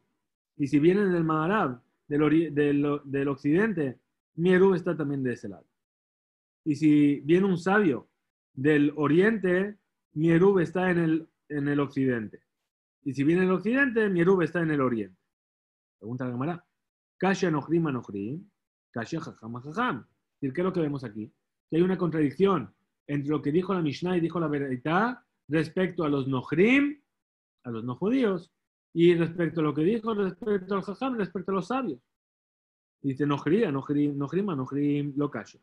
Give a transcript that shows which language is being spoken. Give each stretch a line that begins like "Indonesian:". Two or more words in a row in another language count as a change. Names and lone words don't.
Spanish: Y si vienen del Maharab, del occidente, mi Eruv está también de ese lado. Y si viene un sabio del oriente, mi Eruv está en el occidente. Y si viene el occidente, mi Eruv está en el oriente. Pregunta la Gemara.
Aramaic: קשיא נכרים אנכרים, קשיא חכם חכם.
Spanish: ¿Qué es lo que vemos aquí? Que hay una contradicción entre lo que dijo la Mishnah y dijo la Beraitá respecto a los nochrim, a los no judíos, y respecto a lo que dijo respecto al jajam, respecto a los sabios. Dice
Hebrew: נכרים, נכרים,
Aramaic: לא קשיא.